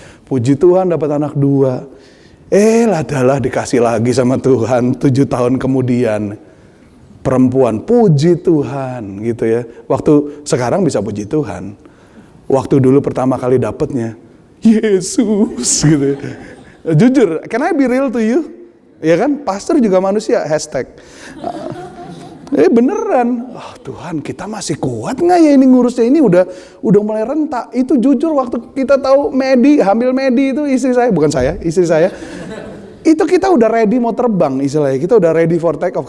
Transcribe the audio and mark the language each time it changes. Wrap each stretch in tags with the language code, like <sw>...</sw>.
<id>Puji Tuhan dapat anak 2. Adalah dikasih lagi sama Tuhan 7 tahun kemudian. Perempuan, puji Tuhan gitu ya. Waktu sekarang bisa puji Tuhan. Waktu dulu pertama kali dapatnya, Yesus gitu.</id> <en>Jujur, can I be real to you?</en> <id>Ya kan, pastor juga manusia, hashtag. Beneran, Tuhan kita masih kuat nggak ya ini ngurusnya, ini udah mulai rentak. Itu jujur waktu kita tahu hamil Medi itu istri saya, bukan saya, istri saya. Itu kita udah ready mau terbang istilahnya, kita udah</id> <en>ready for take off.</en>